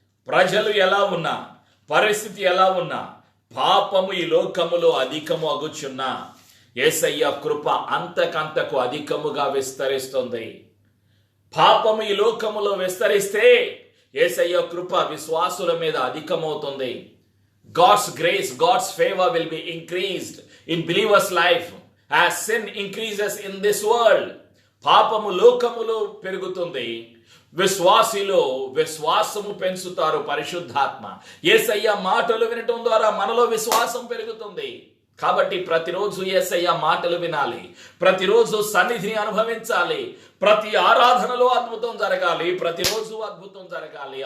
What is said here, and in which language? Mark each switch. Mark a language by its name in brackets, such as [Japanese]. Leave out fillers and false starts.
[Telugu] ప్రజలు ఎలా ఉన్నా, పరిస్థితి ఎలా ఉన్నా, పాపము ఈ లోకములో అధికము అగుచున్నా యేసయ్య కృప అంతకంతకు అధికముగా విస్తరిస్తుంది. పాపము ఈ లోకములో విస్తరిస్తే యేసయ్య కృప విశ్వాసుల మీద అధికమవుతుంది. [English] God's grace, God's favor will be increased in believers' life as sin increases in this world. [Telugu] పాపము లోకములో పెరుగుతుంది, విశ్వాసిలో విశ్వాసము పెంచుతారు పరిశుద్ధాత్మ. యేసయ్య మాటలు వినటం ద్వారా మనలో విశ్వాసం పెరుగుతుంది. కాబట్టి ప్రతిరోజు యేసయ్య మాటలు వినాలి, ప్రతిరోజు సన్నిధిని అనుభవించాలి, ప్రతి ఆరాధనలో అద్భుతం జరగాలి, ప్రతిరోజు అద్భుతం జరగాలి.